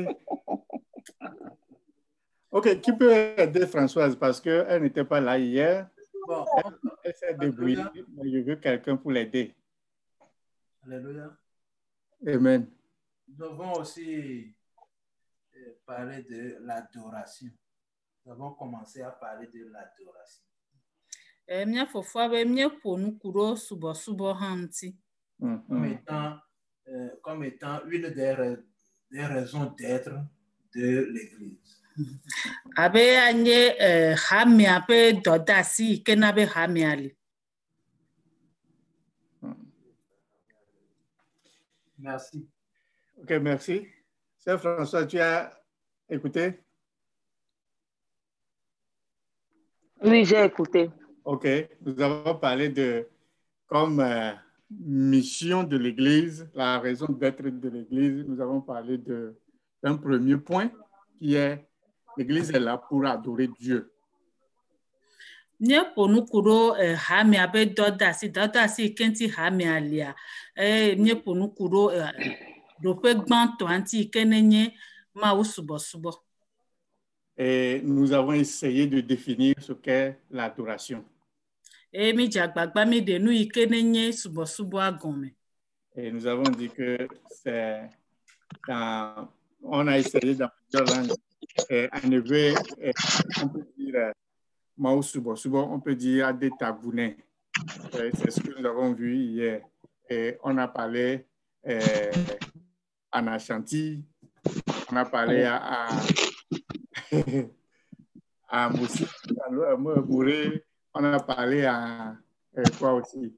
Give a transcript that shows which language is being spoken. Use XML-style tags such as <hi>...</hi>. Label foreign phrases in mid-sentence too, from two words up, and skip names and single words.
<fr>OK, qui peut aider Françoise parce qu'elle n'était pas là hier. Bon, elle s'est débrouillée, mais je veux quelqu'un pour l'aider. Alléluia. Amen. Nous devons aussi parler de l'adoration. Nous avons commencé à parler de l'adoration.</fr> <ee>Mia fofoa be mie ƒo nu ku ɖo subɔsubɔ hã ŋuti.</ee> <fr>Comme étant une des raisons d'être de l'Église.</fr> <ee>Abe anye hamea ƒe dɔdeasi ke na be hamea li.</ee> <fr>Merci. OK, merci. Sœur François, tu as écouté? Oui, j'ai écouté. OK, nous avons parlé de comme mission de l'Église, la raison d'être de l'Église. Nous avons parlé d'un premier point qui est l'Église est là pour adorer Dieu.</fr> <ee>Mie ƒo nu ku ɖo hamea be dɔdeasi kenti hamea lia. Mie ƒo nu ku ɖo ɖoƒe gbãtɔ ŋuti ke nenye Mawu subɔsubɔ.</ee> <fr>Et nous avons essayé de définir ce qu'est l'adoration.</fr> <ee>Et mi dzagbagba mi de nu yi ke nenye subɔsubɔa gɔme.</ee> <fr>Et nous avons dit que on a essayé dans plusieurs langues. En hébreu, on peut dire</fr> <ee>Mawu subɔsubɔ,</ee> <fr>on peut dire Adetagune. C'est ce que nous avons vu hier. Et on a parlé en Ashanti, on a parlé à Moussi, à Mouré, on a parlé à quoi aussi?</fr>